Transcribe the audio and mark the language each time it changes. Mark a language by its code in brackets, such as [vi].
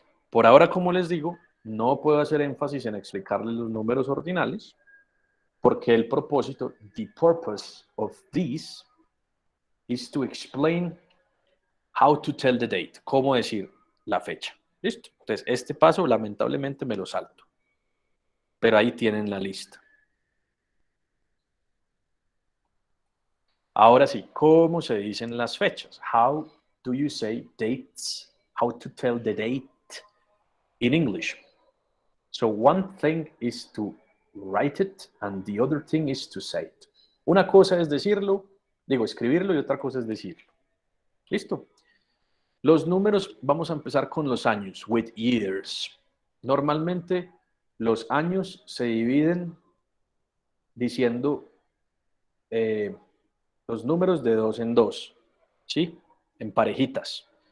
[es] Por ahora, como les digo, no puedo hacer énfasis en explicarles los números ordinales, porque el propósito, [en] the purpose of this, is to explain how to tell the date, [es] cómo decir la fecha. ¿Listo? Entonces, este paso lamentablemente me lo salto. Pero ahí tienen la lista. Ahora sí, ¿cómo se dicen las fechas? [en] How do you say dates? How to tell the date in English? So one thing is to write it and the other thing is to say it. [es] Una cosa es decirlo, escribirlo, y otra cosa es decirlo. ¿Listo? Los números, vamos a empezar con los años, [en] with years. [es] Normalmente los años se dividen diciendo los números de 2 en 2, ¿sí? En parejitas.